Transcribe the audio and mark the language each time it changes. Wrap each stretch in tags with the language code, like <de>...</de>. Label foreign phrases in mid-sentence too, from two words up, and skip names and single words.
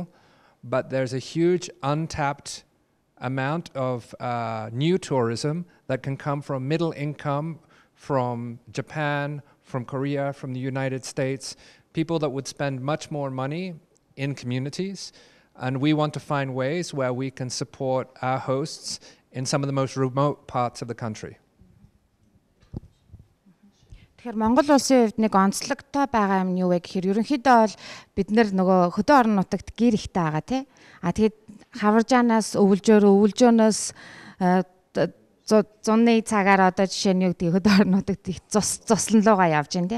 <en>But there's a huge untapped amount of new tourism that can come from middle income, from Japan, from Korea, from the United States, people that would spend much more money in communities. And we want to find ways where we can support our hosts in some of the most remote parts of the country.</en> <mn>Тэгэхээр Монгол улсын хувьд нэг онцлогтой байгаа юм нь юу вэ гэхээр ерөнхийдөө бол бид нөгөө хөдөө орон нутагт гэр ихтэй байгаа тий. Тэгээд хаваржаанаас өвөлжөөнөөс зуны цагаар одоо жишээ нь юу гэдэг хөдөө орон нутагт их цуслан луугаа явж байна тий.</mn>